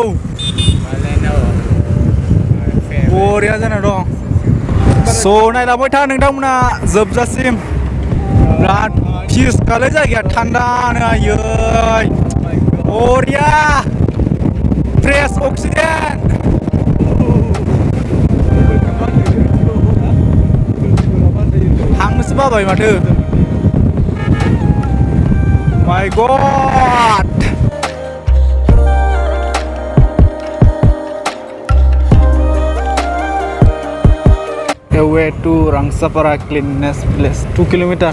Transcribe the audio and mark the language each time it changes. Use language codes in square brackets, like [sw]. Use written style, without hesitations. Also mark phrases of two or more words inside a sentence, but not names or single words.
[brx] बरिया जाना दं स' नायलांबाय था नोंथांमोना जोबजासिम बिराद फिस खालाय जायगाया थान्दानो आयै बरिया फ्रेश अक्सिजेन हांनोसो बाबाय माथो [en] My God! Away to Rangsapara Cleanest place 2 kilometers.